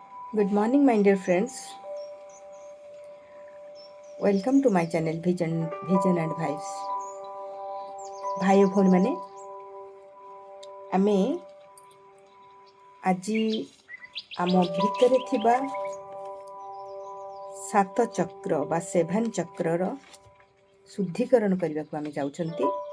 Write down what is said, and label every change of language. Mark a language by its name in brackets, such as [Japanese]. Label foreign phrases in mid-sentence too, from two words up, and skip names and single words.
[English] Good morning, my dear friends. Welcome to my channel Vision and Vibes. [Odia] ଭାଇ ଓ ଭଉଣୀମାନେ ଆମେ ଆଜି ଆମ ଭିତରେ ଥିବା ସାତ ଚକ୍ର ବା ସେଭେନ୍ ଚକ୍ରର ଶୁଦ୍ଧିକରଣ କରିବାକୁ ଆମେ ଯାଉଛନ୍ତି।